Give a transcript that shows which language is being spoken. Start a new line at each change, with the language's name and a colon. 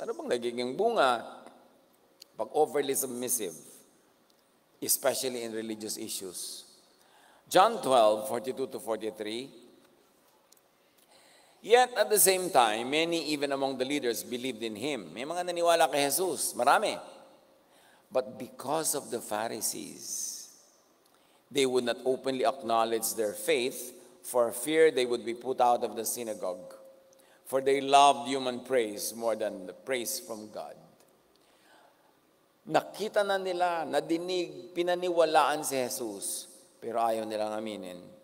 Filipino: Ano bang nagiging bunga pag overly submissive,
English: especially in religious issues? John 12:42-43. Yet at the same time, many even among the leaders believed in him.
Filipino: May mga naniwala kay Jesus, marami.
English: But because of the Pharisees, they would not openly acknowledge their faith for fear they would be put out of the synagogue. For they loved human praise more than the praise from God.
Filipino: Nakita na nila, nadinig, pinaniwalaan si Jesus, pero ayaw nilang aminin.